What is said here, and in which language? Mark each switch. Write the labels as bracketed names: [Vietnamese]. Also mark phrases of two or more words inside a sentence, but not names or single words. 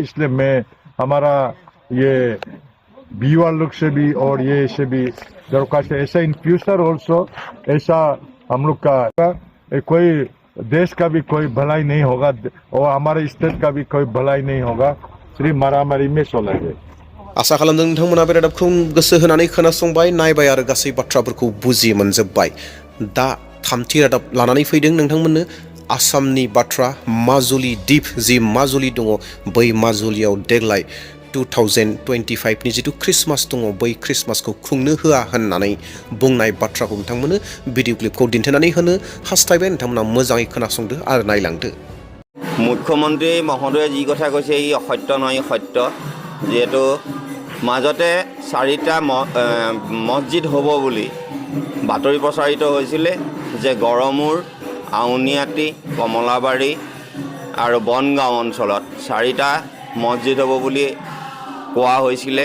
[Hindi] इसलिए मैं हमारा ये व्यूअर लोग से भी और ये से भी दरख्वास्त है, ऐसा [English] in future also [Hindi] ऐसा हम लोग का कोई देश का भी कोई भलाई नहीं होगा और हमारे स्टेट का भी कोई भलाई नहीं होगा, सिर्फ मारामारी में चलेगा। [Bodo] आसा खालामदों नोंथांमोना बे रादाबखौ गोसो होनानै खोनासंबाय, नायबाय आरो गासै बाथ्राफोरखौ बुजि मोनजोबबाय। दा थामथि रादाब लानानै फैदों नोंथांमोननो आसामनि बाथ्रा, माजुलि द्वीप जि माजुलि दङ, बै माजुलियाव देग्लाय 2025 नि जिथु ख्रिस्टमास दङ, बै ख्रिस्टमासखौ खुंनो होआ होननानै बुंनाय बाथ्राखौ नोंथांमोननो भिडिअ क्लिपखौ दिन्थिनानै होनो हास्थायबाय। नोंथांमोना मोजाङै खोनासंदो आरो नायलांदो। [Assamese] মুখ্যমন্ত্ৰী মহোদয়ে যি কথা কৈছে ই অসত্য নহয় सत्य, जेहेतु মাজতে 4টা মছজিদ হ'ব বুলি বাতৰি প্ৰচাৰিত হৈছিলে যে গড়মূৰ, আউনীআটী, কমলাবাৰী আৰু বনগাঁও অঞ্চলত 4টা মছজিদ হ'ব বুলি কোৱা হৈছিলে।